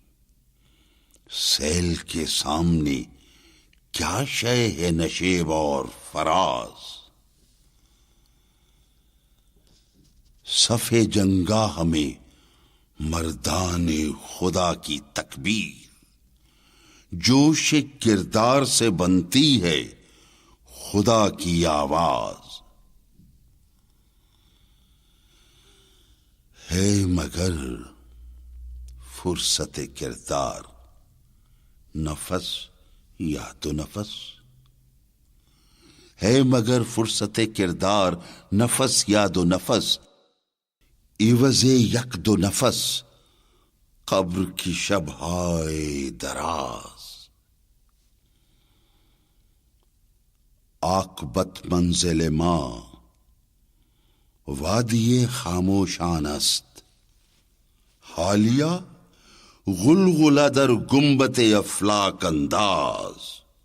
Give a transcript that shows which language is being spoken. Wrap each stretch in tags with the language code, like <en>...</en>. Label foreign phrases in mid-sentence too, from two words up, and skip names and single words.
<ur>سیل کے سامنے کیا شے ہے نشیب اور فراز، صف جنگاہ میں مردان خدا کی تکبیر، جوش کردار سے بنتی ہے خدا کی آواز، ہے مگر فرصت کردار نفس یا تو نفس، ہے مگر فرصت کردار نفس یا دو نفس، عوض یک دو نفس قبر کی شبهای دراز،</ur> <fa>عاقبت منزل ما وادی خاموشان است، حالیہ غلغلہ در گنبد افلاک انداز،</fa>